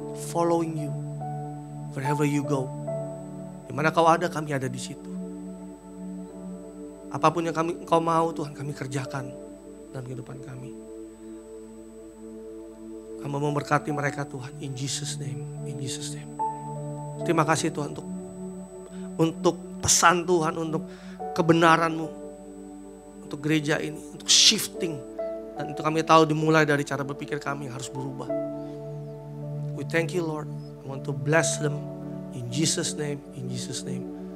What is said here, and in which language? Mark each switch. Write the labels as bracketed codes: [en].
[en] Following you, wherever you go. [id] Dimana Kau ada, kami ada di situ. Apapun yang Kau mau Tuhan, kami kerjakan dalam kehidupan kami. Kamu memberkati mereka Tuhan, [en] in Jesus name, in Jesus name. [id] Terima kasih Tuhan untuk pesan Tuhan, untuk kebenaran-Mu, untuk gereja ini, untuk shifting. Dan itu kami tahu dimulai dari cara berpikir kami yang harus berubah. [en] We thank you Lord. I want to bless them in Jesus name, in Jesus name.